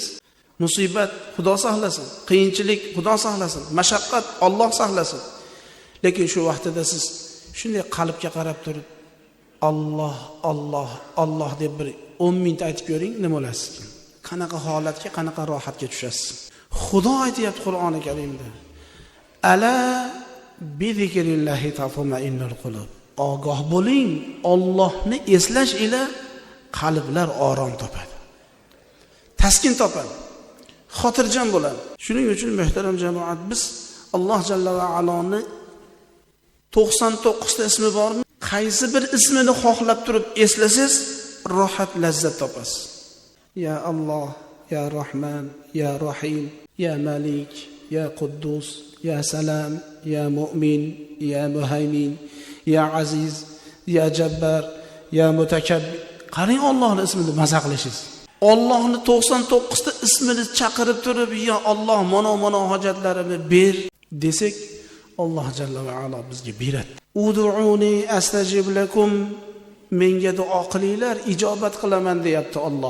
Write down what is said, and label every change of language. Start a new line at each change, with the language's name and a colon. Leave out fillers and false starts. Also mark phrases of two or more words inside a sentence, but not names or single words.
Uzbek: Musibat Xudo saqlasin, qiyinchilik Xudo saqlasin, mashaqqat Alloh saqlasin. Lekin shu vaqtida siz shunday qalbga qarab turib Alloh, Alloh, Alloh deb bir 10 minut aytib ko'ring, nima bo'lasiz? Qanaqa holatga, qanaqa rohatga tushasiz? Xudo aytayapti Qur'oni Karimda.
Arabic: ألا بذكر الله تطمئن القلوب.
Uzbek: Ogoh bo'ling, Allohni eslash ila qalblar orom topadi. Taskin topadi. Xotirjam bo'ladi. Shuning uchun muhtaram jamoat, biz Alloh
Arabic: jalla va aloni
Uzbek: 99 ta ismi bormi? Qaysi bir ismini xohlab turib eslasangiz, rohat, lazzat topasiz.
Arabic: يا الله, يا رحمن، يا رحيم، يا ملك، يا قدوس، يا سلام، يا مؤمن، يا مهيمن، يا عزيز، يا جبار، يا متكبر.
Uzbek: Qarang Allohning ismini maza qilishingiz. Allohning 99 ta ismini chaqirib turib, ya Alloh, mana hojatlarimni ber desak, Alloh
Arabic: جل وعلا
Uzbek: bizga beradi.
Arabic: ادعوني أستجب لكم,
Uzbek: menga duo qilinglar, ijobat qilaman deyapti Alloh.